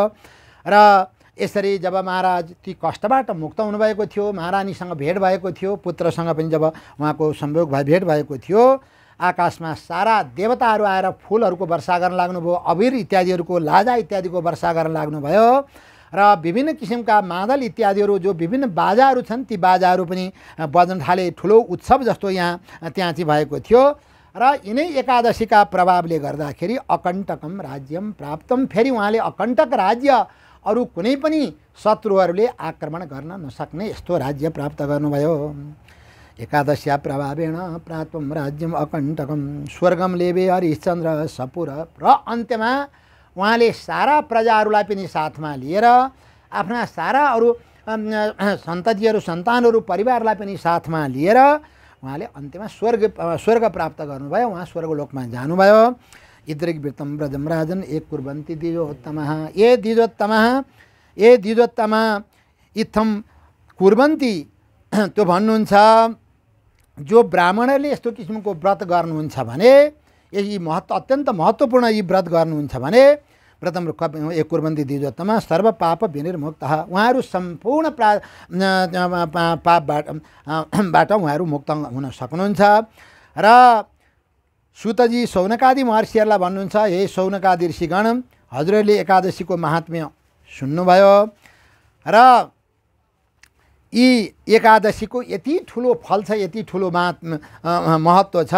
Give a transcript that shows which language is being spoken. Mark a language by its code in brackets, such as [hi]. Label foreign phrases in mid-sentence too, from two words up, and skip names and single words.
[ne] र यसरी जब महाराज ती कष्टबाट मुक्त हुनुभएको थियो, महारानीसँग भेट भएको थियो, पुत्रसँग पनि जब उहाँको संयोग भेट भएको थियो, आकाशमा सारा देवताहरू आएर फुलहरूको वर्षा गर्न लाग्नुभयो, अबिर इत्यादिहरूको, लाजा इत्यादिको वर्षा गर्न लाग्नुभयो। र विभिन्न किसिमका मादल इत्यादिहरू जो विभिन्न बाजाहरू छन् ती बाजाहरू पनि बज्न थाले। ठुलो उत्सव जस्तो त्यहाँ चाहिँ भएको थियो। र यिनै एकादशीका प्रभावले गर्दाखेरि [sa] अकण्टकम राज्यम प्राप्तम, [ne] फेरि उहाँले अकण्टक राज्य, अरू कुनै पनि शत्रुहरूले आक्रमण गर्न नसक्ने यस्तो राज्य प्राप्त गर्नुभयो। [sa] एकादश्या प्रभावेण प्राप्तम राज्यम अकण्टकम स्वर्गम लेबे हरिश्चन्द्र सपुर। [ne] र अन्त्यमा उहाँले सारा प्रजाहरूलाई पनि साथमा लिएर आफ्ना सारा अरू सन्ततिहरू सन्तानहरू परिवारलाई पनि साथमा लिएर उहाँले अन्त्यमा स्वर्ग प्राप्त गर्नुभयो। उहाँ स्वर्गलोकमा जानुभयो। [sa] इद्रिग्वृत्तं व्रजं राजन् एक कुर्वन्ति द्विजोत्तमः ये द्विजोत्तमा इत्थम कुर्वन्ति। [ne] त्यो भन्नुहुन्छ जो ब्राह्मणले यस्तो किसिमको व्रत गर्नुहुन्छ भने यी अत्यन्त महत्त्वपूर्ण यी व्रत गर्नुहुन्छ भने [sa] व्रतम एक कुर्वन्ति द्विजोत्तमा सर्व पाप विनिर्मुक्तः। [ne] उहाँहरू सम्पूर्ण पापबाट उहाँहरू मुक्त हुन सक्नुहुन्छ। र सुतजी शौनकादि महर्षिहरूलाई भन्नुहुन्छ हे शौनकादि ऋषिगण हजुरहरूले एकादशीको महात्म्य सुन्नुभयो र यी एकादशीको यति ठुलो फल छ, यति ठुलो महत्त्व छ।